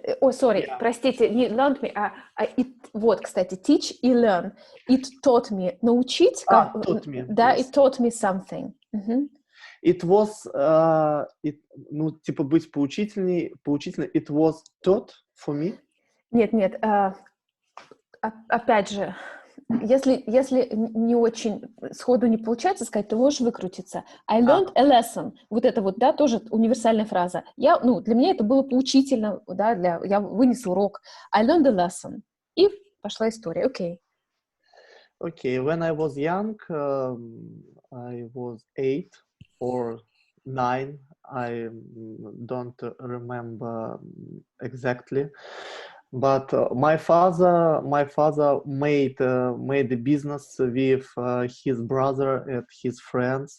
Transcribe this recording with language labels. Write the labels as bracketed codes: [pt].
[ru] О, [en] sorry, [ru] простите, не [en] learned me, it, [ru] вот, кстати, teach и learn. [en] It taught me, научить, Taught me, [ru] да, [en] yes. it taught me something. It was, ну, [ru] типа быть поучительной, [en] it was taught for me. [ru] Нет, опять же, если не очень сходу не получается сказать, то можешь выкрутиться. [en] I learned a lesson. [ru] Вот это вот, да, тоже универсальная фраза. Для меня это было поучительно, да, я вынесла урок. [en] I learned a lesson. [ru] И пошла история. Окей. [en] Okay, when I was young, I was 8 or 9. I don't remember exactly. But my father made a business with his brother and his friends.